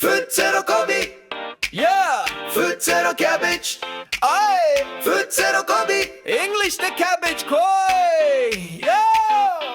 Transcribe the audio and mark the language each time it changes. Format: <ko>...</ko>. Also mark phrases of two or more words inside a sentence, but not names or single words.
<st>Futsero kobe, Yeah, futsero cabbage, aye, futsero kobe.</st> <en>English the cabbage koi. Yeah.</en>